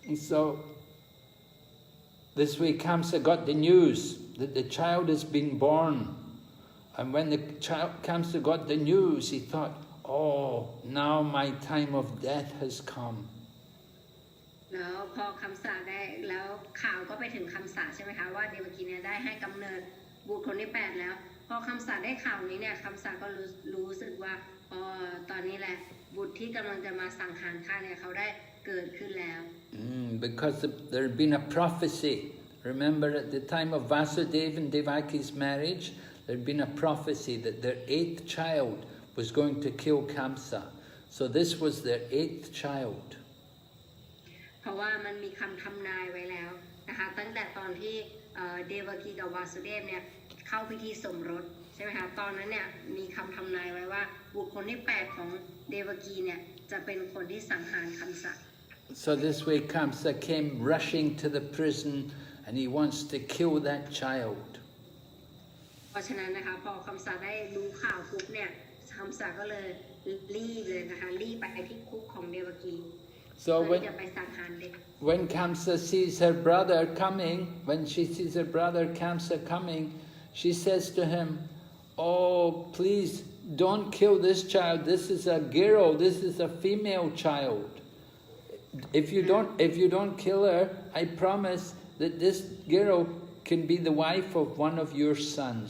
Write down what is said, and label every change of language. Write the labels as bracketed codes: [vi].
[en] So this week Kamsa got the news that the child has been born, and when the child Kamsa got the news, he thought, "Oh, now my time of death has come." [th] แล้วพอคำสาได้แล้วข่าวก็ไปถึงคำสาใช่ไหมคะว่าเดวกีเนี่ยได้ให้กำเนิดบุตรคนที่8แล้ว พอคำสาได้ข่าวนี้เนี่ยคำสาก็รู้สึกว่าตอนนี้แหละบุตรที่กำลังจะมาสังหารข้าเนี่ยเขาได้เกิดขึ้นแล้ว [en] Because there had been a prophecy. Remember, at the time of Vasudeva and Devaki's marriage, there had been a prophecy that their 8th child was going to kill Kamsa. So this was their 8th child. [th] เพราะว่ามันมีคำทำนายไว้แล้วนะคะตั้งแต่ตอนที่เดวกีกับวาสุเดฟเนี่ยเข้าพิธีสมรสใช่ไหมคะตอนนั้นเนี่ยมีคำทำนายไว้ว่าบุคคลที่8ของเดวกีเนี่ยจะเป็นคนที่สังหารคัมสะ [en] So this way Kamsa came rushing to the prison and he wants to kill that child. [th] เพราะฉะนั้นนะคะพอคัมสะได้รู้ข่าวปุ๊บเนี่ยคัมสะก็เลยรีบเลยนะคะรีบไปที่คุกของเดวกี [en] So when Kamsa sees her brother coming, when she sees her brother Kamsa coming, she says to him, "Oh, please don't kill this child. This is a girl. This is a female child. If you don't kill her, I promise that this girl can be the wife of one of your sons.